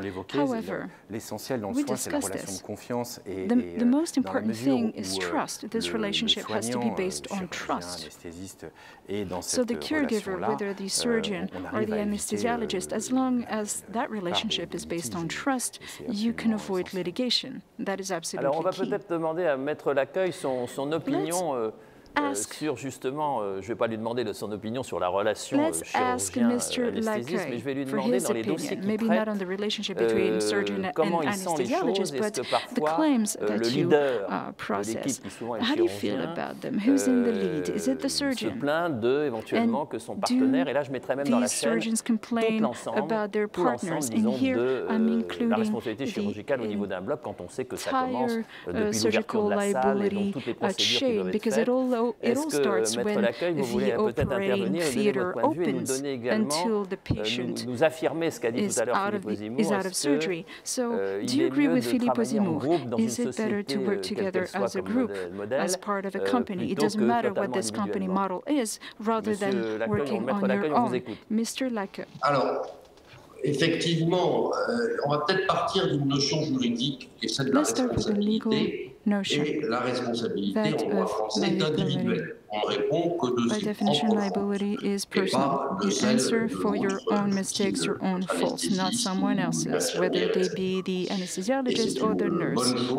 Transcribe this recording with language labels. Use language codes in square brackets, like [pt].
[en] However, we discussed this. The most important thing is trust. This relationship has to be based on trust. So the caregiver, whether the surgeon or the anesthesiologist, as long as that relationship is based on trust, you can avoid litigation. That is absolutely key. [fr] Alors on va peut-être demander à Maître Lacaille son opinion sur justement, je ne vais pas lui demander son opinion sur la relation chirurgien-anesthésiste, mais je vais lui demander dans les dossiers qu'il traite comment il sent les choses. Est-ce que parfois le leader de l'équipe, qui souvent est le chirurgien, se plaint éventuellement que son partenaire, et là je mettrais même dans la chaîne tout l'ensemble, disons, de la responsabilité chirurgicale au niveau d'un bloc quand on sait que ça commence depuis l'ouverture de la salle et donc toutes les procédures qui doivent être faites. [en] It all starts when the operating theater opens until the patient is out of surgery. So, do you agree with Philippe Ozimour? Is it better to work together as a group, as part of a company? It doesn't matter what this company model is, rather than working on your own. Mr. Lacaille. [fr] Alors, effectivement, on va peut-être partir d'une notion juridique qui est celle de la responsabilité. Et la responsabilité, en droit français, est individuelle. On répond que de ses propres fautes. [en] You answer for your own mistakes, your own faults, not someone else's, whether they be the anesthesiologist or the nurse.